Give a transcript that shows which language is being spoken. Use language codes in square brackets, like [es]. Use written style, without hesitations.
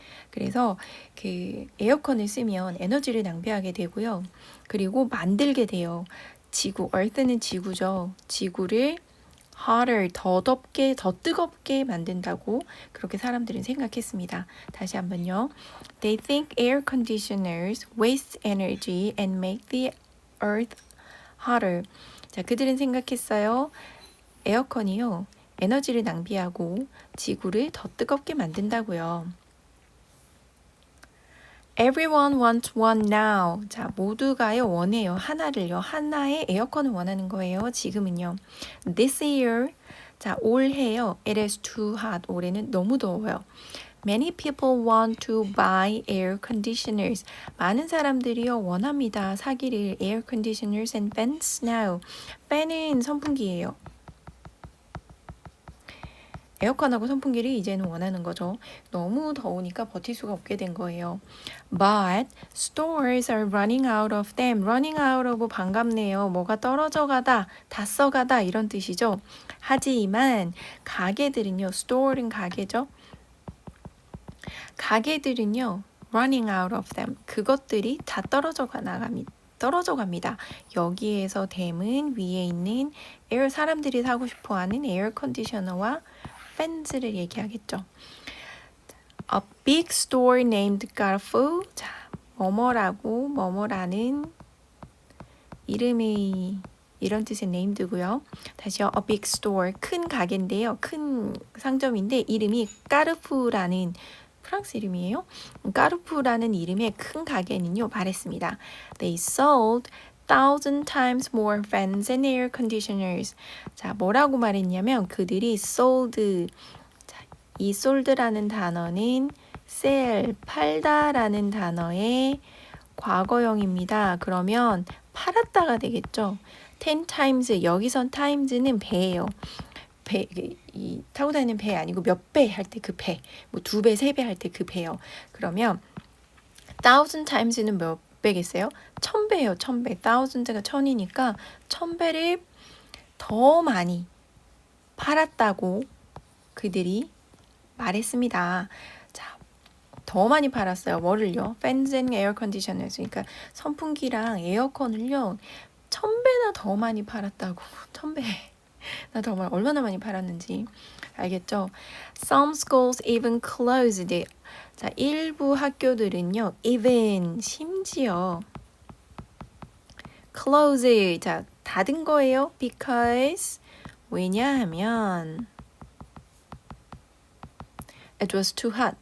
[ko] 그래서 그 에어컨을 쓰면 에너지를 낭비하게 되고요. 그리고 만들게 돼요. earth는 지구죠. 지구를 hotter, 더 덥게, 더 뜨겁게 만든다고 그렇게 사람들은 생각했습니다. 다시 한번요. [en] They think air conditioners waste energy and make the earth hotter. [ko] 자, 그들은 생각했어요. 에어컨이요, 에너지를 낭비하고 지구를 더 뜨겁게 만든다고요. [en] Everyone wants one now. [ko] 자, 모두가요, 원해요. 하나를요. 하나의 에어컨을 원하는 거예요. 지금은요. [en] This year. [ko] 자, 올해요. [en] It is too hot. [ko] 올해는 너무 더워요. [en] Many people want to buy air conditioners. [ko] 많은 사람들이요, 원합니다. 사기를. [en] Air conditioners and fans now. [ko] 팬은 선풍기예요. 에어컨하고 선풍기를 이제는 원하는 거죠. 너무 더우니까 버틸 수가 없게 된 거예요. [en] But stores are running out of them. running out of [ko] 반갑네요. 뭐가 떨어져 가다, 다 써가다 이런 뜻이죠. 하지만 가게들은요, store는 가게죠. 가게들은요, [en] running out of them. [ko] 그것들이 다 떨어져 갑니다. 여기에서 them은 위에 있는 에어, 사람들이 사고 싶어하는 에어 컨디셔너와 팬츠를 얘기하겠죠. [en] A big store named Carrefour. [ko] 자, 뭐뭐라는 이름이 이런 뜻의 name드고요. 다시요. A big store, 큰 가게인데요. 큰 상점인데 이름이 까르푸라는 프랑스 이름이에요. 까르푸라는 이름의 큰 가게는요, 말했습니다. [en] They sold 1,000 times more fans and air conditioners. [ko] 자, 뭐라고 말했냐면 그들이 sold. 자, 이 sold라는 단어는 sell, 팔다라는 단어의 과거형입니다. 그러면 팔았다가 되겠죠. 10 times, 여기선 times는 배예요. 배, 이 타고 다니는 배 아니고 몇 배 할 때 그 배, 뭐 2배, 3배 할 때 그 배요. 그러면 1,000 times는 몇 배겠어요? 1,000배예요. 1,000배. 1,000가 1,000이니까 1,000배를 더 많이 팔았다고 그들이 말했습니다. 자, 더 많이 팔았어요. 뭐를요? [en] Fans and air conditioners. [ko] 그러니까 선풍기랑 에어컨을요. 1000배나 더 많이 팔았다고. 1000배. 나 정말 얼마나 많이 팔았는지 알겠죠? [en] Some schools even closed. [ko] 자, 일부 학교들은요. even 심지어 close. 자, 닫은 거예요. [en] because [ko] 왜냐하면 [en] it was too hot.